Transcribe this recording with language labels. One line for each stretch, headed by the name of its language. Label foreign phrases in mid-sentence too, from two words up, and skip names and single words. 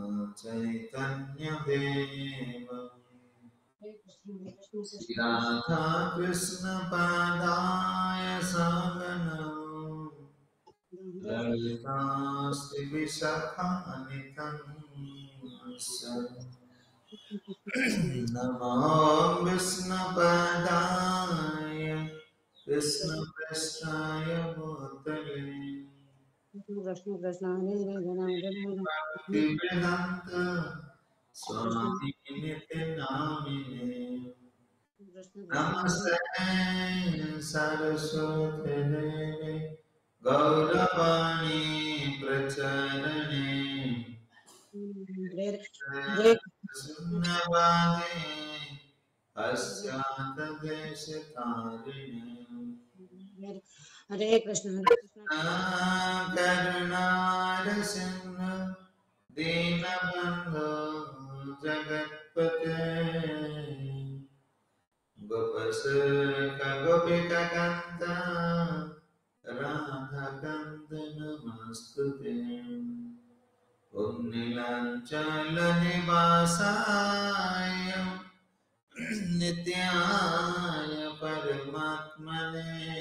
Sanskrit: चैतन्यदेवम् राधा कृष्ण पादाय सागनं ललिता श्री विशाखान्वितं नमो विष्णुपदाय कृष्णपृष्ठाय भूतले कृष्ण कृष्ण हरे हरे जनार्दन भक्तिवेदान्त स्वामी नित्यनामिने कृष्ण कृष्ण हरे नमस्ते सरस्वती देवी गौरवाणी प्रचारिणे हरे शून्यवादे पश्चात्देशकारिणे हरे कृष्ण करुणारसिंह दीनबन्धो जगत्पते गोपिकान्त राधाकान्त नमस्तुते नीलाञ्चलनिवासाय नित्याय परमात्मने